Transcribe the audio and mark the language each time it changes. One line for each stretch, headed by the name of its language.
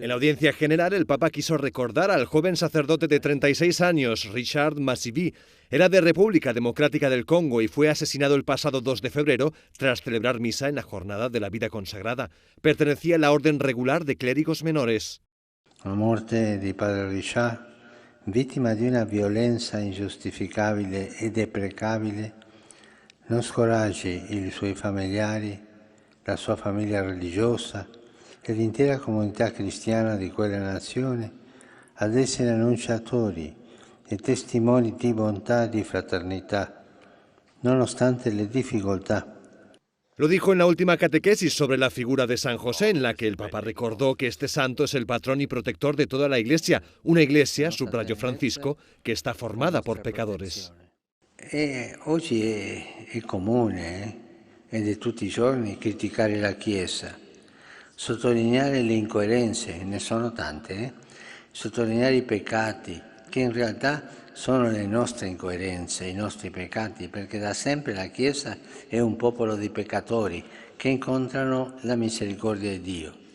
Spanish: En la audiencia general, el Papa quiso recordar al joven sacerdote de 36 años, Richard Massivi. Era de República Democrática del Congo y fue asesinado el pasado 2 de febrero tras celebrar misa en la Jornada de la Vida Consagrada. Pertenecía a la Orden Regular de Clérigos Menores.
Italian: La muerte di Padre Richard, vittima di una violenza ingiustificabile e deprecabile, non scoraggi i suoi familiari, la sua famiglia religiosa e l'intera comunità cristiana di quella nazione ad essere annunciatori e testimoni di bontà e di fraternità, nonostante le difficoltà.
Spanish: Lo dijo en la última catequesis sobre la figura de San José, en la que el Papa recordó que este santo es el patrón y protector de toda la Iglesia, una Iglesia, subrayó Francisco, que está formada por pecadores.
Italian: Oggi è comune e di tutti i giorni criticare la Chiesa, sottolineare le incoerenze, ne sono tante, sottolineare i peccati, che in realtà sono le nostre incoerenze, i nostri peccati, perché da sempre la Chiesa è un popolo di peccatori che incontrano la misericordia di Dio.